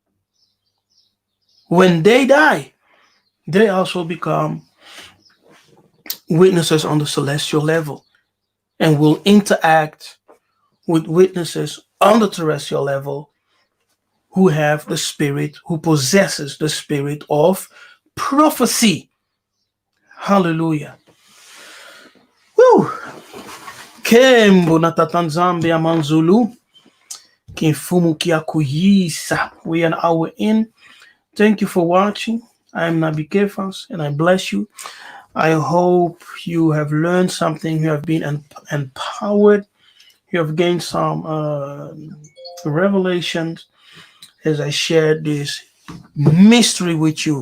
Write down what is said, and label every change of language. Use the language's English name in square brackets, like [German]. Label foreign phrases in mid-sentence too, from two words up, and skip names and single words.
[English] When they die, they also become witnesses on the celestial level and will interact with witnesses on the terrestrial level who have the spirit, who possesses the spirit of prophecy. Hallelujah. Woo! [Kongo] Kembo na tatanzambe amanzulu. Kinfumu kiakuyisa. [English] We are an hour in. Thank you for watching. I'm Nabi Kefas and I bless you. I hope you have learned something. You have been empowered. You have gained some revelations as I shared this mystery with you.